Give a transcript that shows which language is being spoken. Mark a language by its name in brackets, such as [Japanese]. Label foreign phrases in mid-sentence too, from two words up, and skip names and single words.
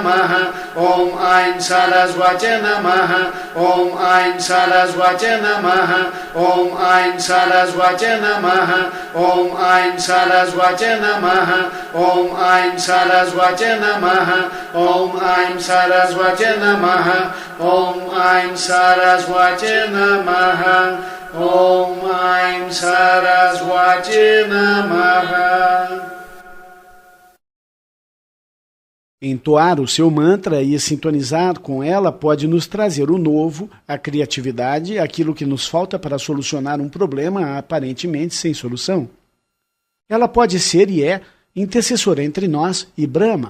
[Sanskrit] Om Aim Saraswati Saraswati Namaha, Om Aim Saraswati Namaha, Om Aim Saraswati Namaha, Om Aim Saraswati Namaha, Om Aim Saraswati Namaha, Om Aim Saraswati Namaha, Om Aim Saraswati Namaha, Om Aim Saraswati Namaha. [Portuguese] Entoar o seu mantra e sintonizar com ela pode nos trazer o novo, a criatividade, aquilo que nos falta para solucionar um problema aparentemente sem solução. Ela pode ser e é intercessora entre nós e Brahma.